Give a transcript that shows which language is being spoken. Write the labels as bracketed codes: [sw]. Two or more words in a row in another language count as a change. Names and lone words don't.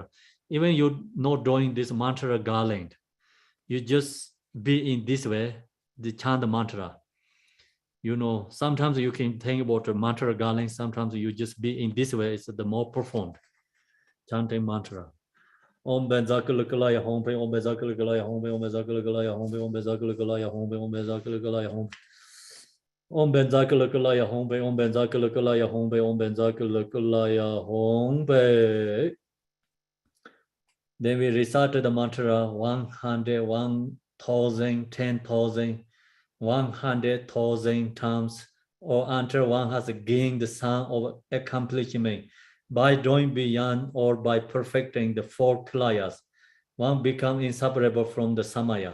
[en] Even you not doing this mantra garland, you just be in this way, the chant the mantra. Sometimes you can think about the mantra garland, sometimes you just be in this way, it's the more profound chanting mantra. Om Benzakula Kilaya Home, Om Benzakula Kilaya Home, Om Benzakula Kilaya Home, Om Benzakula Kilaya Home, Om Benzakula Kilaya Home. Om Benzakula Kilaya Home, Om Benzakula Kilaya Home, Om Benzakula Kilaya Home. Then we recited the mantra 100, 1,000, 10,000, 100,000 times, or until one has gained the sound of accomplishment. By doing beyond or by perfecting the 4 Kilayas, one becomes inseparable from the Samaya.